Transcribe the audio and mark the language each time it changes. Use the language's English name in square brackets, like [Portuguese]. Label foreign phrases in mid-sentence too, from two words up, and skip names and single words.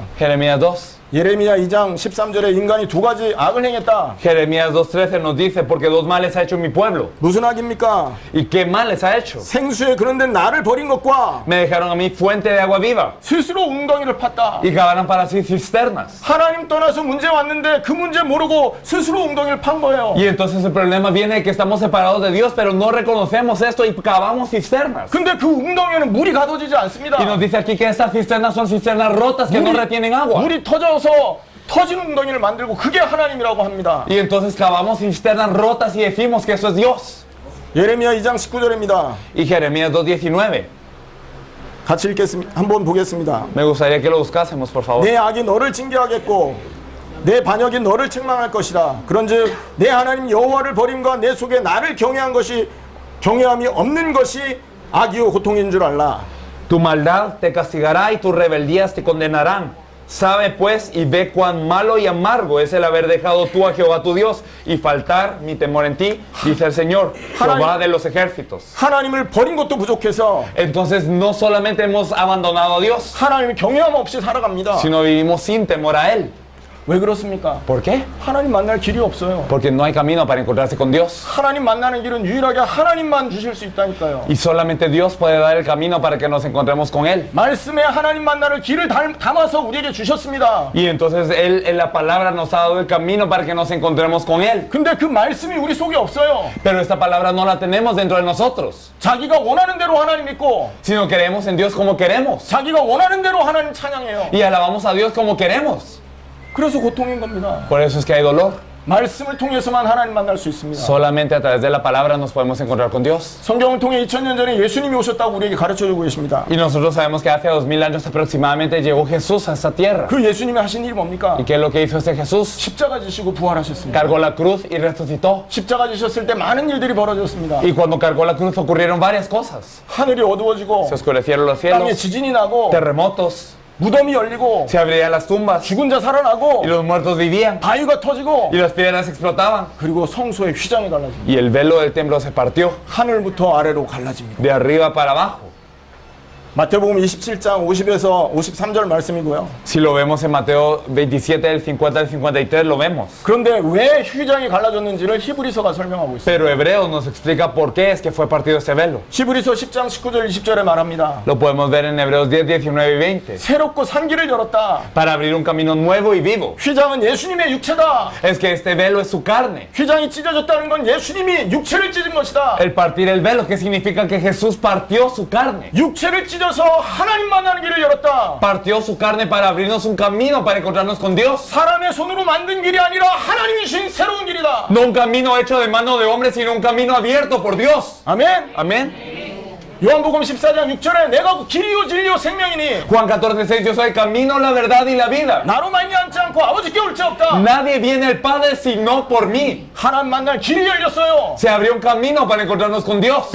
[Spanish] Jeremías 2. [Korean] 예레미야 2장 13절에 인간이 두 가지 악을 행했다. [Spanish] Jeremías 2:13 nos dice, porque dos males ha hecho mi pueblo. [Korean] 무슨 악입니까? [Spanish] ¿Y qué males ha hecho? [Korean] 생수에 그런 데 나를 버린 것과 [Spanish] Me dejaron a mí fuente de agua viva [Korean] 스스로 웅덩이를 팠다. [Spanish] y cavaron para sí cisternas. [Korean] 하나님 떠나서 문제 왔는데 그 문제 모르고 스스로 웅덩이를 판 거예요. [Spanish] Y entonces el problema viene de que estamos separados de Dios, pero no reconocemos esto y cavamos cisternas. [Korean] 근데 그 웅덩이에는 물이 가둬지지 않습니다. [Spanish] Y nos dice aquí que estas cisternas son cisternas rotas que no retienen agua. [Korean] 물이 터져서 터진 웅덩이를 만들고 그게 하나님이라고 합니다. [Spanish] Y entonces cavamos cisternas rotas y decimos que eso es Dios. [Korean] 예레미야 2장 19절입니다. [Spanish] Y Jeremías 2:19. [Korean] 같이 읽겠습니다. 한번 보겠습니다. [Spanish] Me gustaría que lo buscásemos, por favor. [Korean] 내 악이 너를 징계하겠고 내 반역이 너를 책망할 것이다. 그런즉 내 하나님 여호와를 버림과 내 속에 나를 경외함이 없는 것이 악이요 고통인 줄 알라. [Spanish] Tu maldad te castigará y tus rebeldías te condenarán. Sabe pues y ve cuán malo y amargo es el haber dejado tú a Jehová tu Dios y faltar mi temor en ti, dice el Señor, Jehová de los ejércitos. [Korean] 하나님을 버린 것도 부족해서 [Spanish] Entonces no solamente hemos abandonado a Dios, [Korean] 하나님을 경외함 없이 살아갑니다. [Spanish] sino vivimos sin temor a Él. [Korean] 왜 그렇습니까? [Spanish] ¿Por qué? [Korean] 하나님 만날 길이 없어요. [Spanish] Porque no hay camino para encontrarse con Dios. [Korean] 하나님 만나는 길은 유일하게 하나님만 주실 수 있다니까요. [Spanish] Y solamente Dios puede dar el camino para que nos encontremos con Él. [Korean] 말씀에 하나님 만나는 길을 담아서 우리에게 주셨습니다. [Spanish] Y entonces Él en la palabra nos ha dado el camino para que nos encontremos con Él. [Korean] 근데 그 말씀이 우리 속에 없어요. [Spanish] Pero esta palabra no la tenemos dentro de nosotros, [Korean] 자기가 원하는 대로 하나님 믿고 [Spanish] sino creemos en Dios como queremos. [Korean] 자기가 원하는 대로 하나님 찬양해요. [Spanish] Y alabamos a Dios como queremos. [Korean] 그래서 고통인 겁니다. [Spanish] Por eso es que hay dolor. [Korean] 말씀을 통해서만 하나님 만날 수 있습니다. [Spanish] Solamente a través de la palabra nos podemos encontrar con Dios. [Korean] 성경을 통해 2000년 전에 예수님이 오셨다고 우리에게 가르쳐주고 계십니다. [Spanish] Y nosotros sabemos que hace 2000 años aproximadamente llegó Jesús a esta tierra. [Korean] 그 예수님이 하신 일이 뭡니까? [Spanish] ¿Y qué es lo que hizo este Jesús? [Korean] 십자가 지시고 부활하셨습니다. [Spanish] Cargó la cruz y resucitó. [Korean] 십자가 지셨을 때 많은 일들이 벌어졌습니다. [Spanish] Y cuando cargó la cruz ocurrieron varias cosas. [Korean] 하늘이 어두워지고 [Spanish] Se oscurecieron los [Korean] 땅에 [Spanish] cielos, [Korean] 지진이 나고 [Spanish] terremotos, [Korean] 무덤이 열리고 [Spanish] se abrían las tumbas [Korean] 죽은 자 살아나고 [Spanish] y los muertos vivían [Korean] 바위가 터지고 [Spanish] y las piedras explotaban. [Korean] 그리고 성소의 휘장이 갈라집니다. [Spanish] Y el velo del templo se partió [Korean] 하늘부터 아래로 갈라집니다. [Spanish] de arriba para abajo. [Korean] 마태복음 27장 50에서 53절 말씀이고요. [Spanish] Si lo vemos en Mateo 27, del 50 al 53, lo vemos. [Korean] 그런데 왜 휘장이 갈라졌는지를 히브리서가 설명하고 있어요. [Spanish] Pero Hebreos nos explica por qué es que fue partido ese velo. [Korean] 히브리서 10장 19절 20절에 말합니다. [Spanish] Lo podemos ver en Hebreos 10, 19 y 20. [Korean] 새롭고 산 길을 열었다. [Spanish] Para abrir un camino nuevo y vivo. [Korean] 휘장은 예수님의 육체다. [Spanish] Es que este velo es su carne. [Korean] 휘장이 찢어졌다는 건 예수님이 육체를 찢은 것이다. [Spanish] El partir el velo, ¿qué significa? Que Jesús partió su carne. [Korean] 육체를 찢어서 하나님 만나는 길을 열었다. [Spanish] Partió su carne para abrirnos un camino para encontrarnos con Dios. [Korean] 사람의 손으로 만든 길이 아니라 하나님이 주신 새로운 길이다. [Spanish] No un camino hecho de mano de hombre, sino un camino abierto por Dios. [Korean] 아멘. [Spanish] Amén. [Korean] 요한복음 14장 6절에 내가 길이요 진리요 생명이니 [Spanish] Juan 14:6, yo soy el camino, la verdad y la vida. [Korean] 나로 말미암지 않고 아버지께 올 자 없다. [Spanish] Nadie viene al Padre sino por mí. [Korean] 하나님 만날 길이 열렸어요. [Spanish] Se abrió un camino para encontrarnos con Dios.